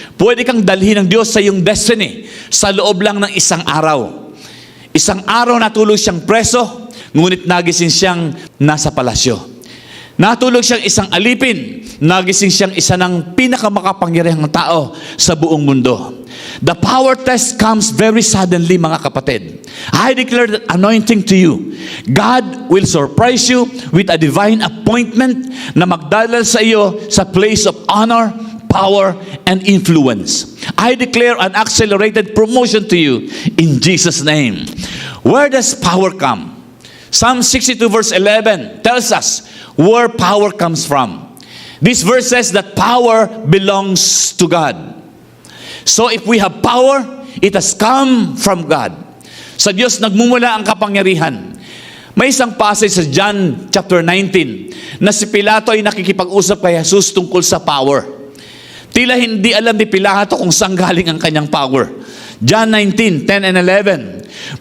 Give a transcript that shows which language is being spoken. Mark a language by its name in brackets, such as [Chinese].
[Filipino] Pwede kang dalhin ng Diyos sa iyong destiny sa loob lang ng isang araw. Isang araw natulog siyang preso, ngunit nagising siyang nasa palasyo. Natulog siyang isang alipin, nagising siyang isa ng pinakamakapangyarihang tao sa buong mundo. [English] The power test comes very suddenly, [Filipino] mga kapatid. [English] I declare that anointing to you. God will surprise you with a divine appointment [Filipino] na magdadala sa iyo sa [English] place of honor, power, and influence. I declare an accelerated promotion to you in Jesus' name. Where does power come? Psalm 62 verse 11 tells us where power comes from. This verse says that power belongs to God. So if we have power, it has come from God. [Filipino] Sa Diyos nagmumula ang kapangyarihan. May isang passage sa John chapter 19 na si Pilato ay nakikipag-usap kay Jesus tungkol sa power. Tila hindi alam ni Pilato kung saan galing ang kanyang power. John 19:10 and 11.